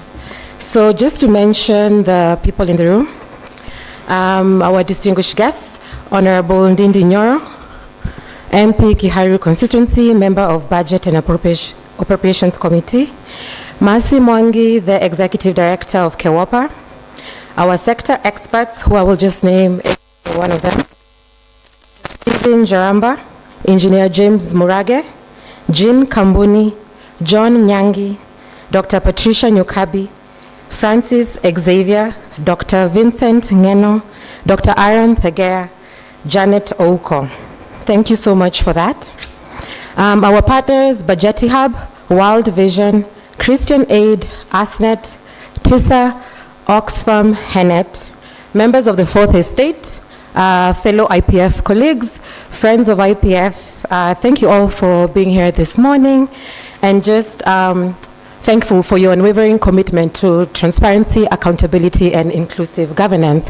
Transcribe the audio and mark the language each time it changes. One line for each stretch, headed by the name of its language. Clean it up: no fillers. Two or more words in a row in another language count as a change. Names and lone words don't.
English: So just to mention the people in the room, our distinguished guests, Honorable Ndindi Nyoro, MP Kiharu Constituency, Member of Budget and Appropriations Committee, Mercy Mwangi, the Executive Director of KEWOPA, our sector experts, who I will just name one of them, Stephen Jaramba, Engineer James Murage, Jean Kambuni, John Nyangi, Dr. Patricia Nyukabi, Francis Xavier, Dr. Vincent Ngeno, Dr. Aaron Thegea, Janet Ouko. Thank you so much for that. Our partners, Bajeti Hub, World Vision, Christian Aid, ASNET, TISA, Oxfam, Hennet, members of the Fourth Estate, fellow IPF colleagues, friends of IPF, thank you all for being here this morning, and just thankful for your unwavering commitment to transparency, accountability, and inclusive governance.